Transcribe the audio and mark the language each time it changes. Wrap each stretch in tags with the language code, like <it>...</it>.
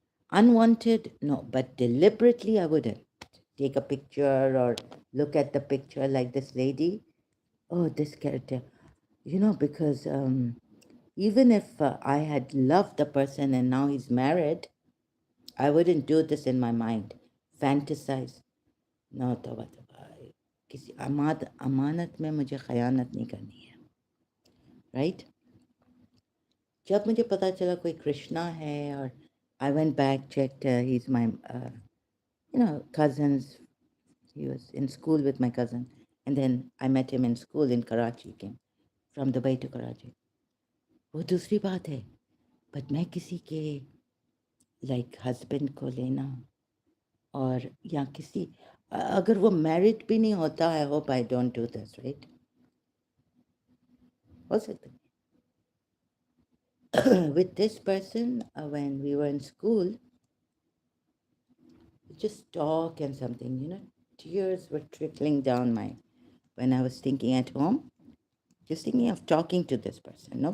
<en>Unwanted, no, but deliberately I wouldn't. Take a picture or look at the picture like this lady. Oh, this character. Because even if I had loved the person and now he's married, I wouldn't do this in my mind. Fantasize.</en> <hi>No, तौबा तौबा किसी अमानत में मुझे खयानत नहीं करनी है, right? जब मुझे पता चला कोई कृष्णा है, और</hi> <en>I went back, checked, he's my cousins. He was in school with my cousin, and then I met him in school in Karachi. Came from Dubai to Karachi.</en> <hi>वो दूसरी बात है, बट मैं किसी के लाइक हस्बैंड को लेना, और या किसी अगर वो मैरिड भी नहीं होता,</hi> <en>I hope I don't do this,</en> <hi>right? हो सकता है</hi> <en>with this person, when we were in school, we just talk and something, tears were trickling down my when I was thinking at home, just thinking of talking to this person.</en>